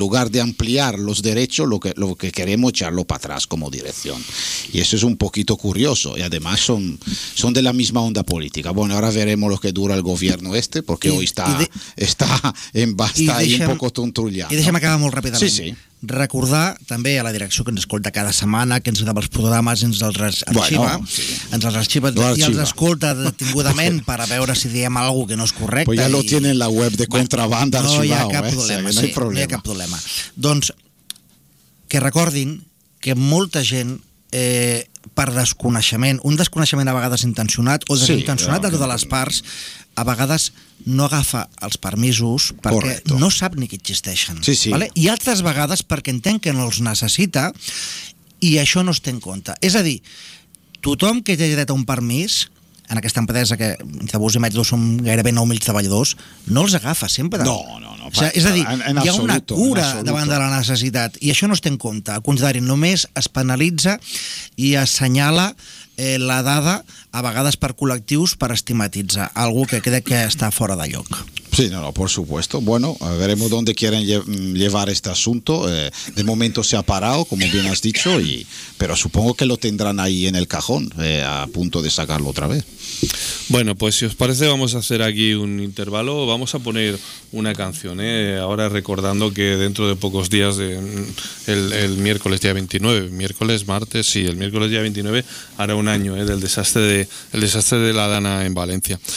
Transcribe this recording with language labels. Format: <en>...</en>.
<es>En lugar de ampliar los derechos, lo que queremos echarlo para atrás como dirección. Y eso es un poquito curioso. Y además son de la misma onda política. Bueno, ahora veremos lo que dura el gobierno este, porque hoy está un poco tontullado. Y déjame acabar muy rápidamente. Sí, sí.</es> <ca>Recordar també a la direcció que ens escolta cada setmana, que ens grava els programes, ens els arxiva, bueno, sí. ens els arxiva. I els escolta detingudament per a veure si diem algo que no és correcte.</ca> <es>Pues ya lo tienen en la web de Contrabanda arxivado.</es> <ca>No hi ha cap problema, sí, no hi ha cap problema. Doncs que recordin que molta gent, per desconeixement, un desconeixement a vegades intencionat o desintencionat, sí, de totes les parts, a vegades no agafa els permisos perquè</ca> <es>correcto,</es> <ca>no sap ni que existeixen. Sí, sí. Vale? I altres vegades perquè entenc que no els necessita i això no es té en compte. És a dir, tothom que té dret a un permís, en aquesta empresa que entre bus i metro som gairebé 9.000 treballadors, no els agafa sempre. No, no, no. És a dir, hi ha una cura davant de la necessitat i això no es té en compte. Al contrari, només es penalitza i assenyala la dada a vegades per col·lectius per estigmatitzar algú que crec que està fora de lloc.</ca> <es>Sí, no, no, por supuesto. Bueno, veremos dónde quieren llevar este asunto. De momento se ha parado, como bien has dicho, pero supongo que lo tendrán ahí en el cajón, a punto de sacarlo otra vez. Bueno, pues si os parece, vamos a hacer aquí un intervalo. Vamos a poner una canción, ahora recordando que dentro de pocos días, el miércoles día 29, miércoles, martes, sí, el miércoles día 29, hará un año del desastre de la Dana en Valencia.</es>